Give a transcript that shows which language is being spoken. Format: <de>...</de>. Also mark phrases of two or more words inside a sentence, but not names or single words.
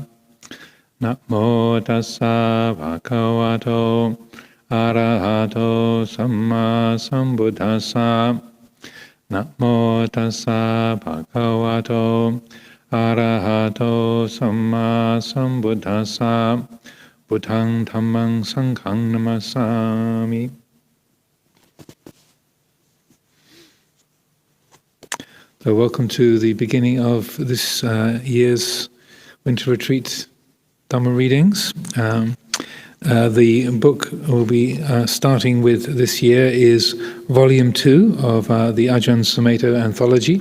<pi>Namo tassa bhagavato arahato samma sambuddhassa. Namo tassa bhagavato arahato samma sambuddhassa. Buddhang dhammang sanghang namasami.</pi> <en>So welcome to the beginning of this year's winter retreat Dhamma readings. The book we'll be starting with this year is Vol.2 of the Ajahn Sumedho anthology.</en>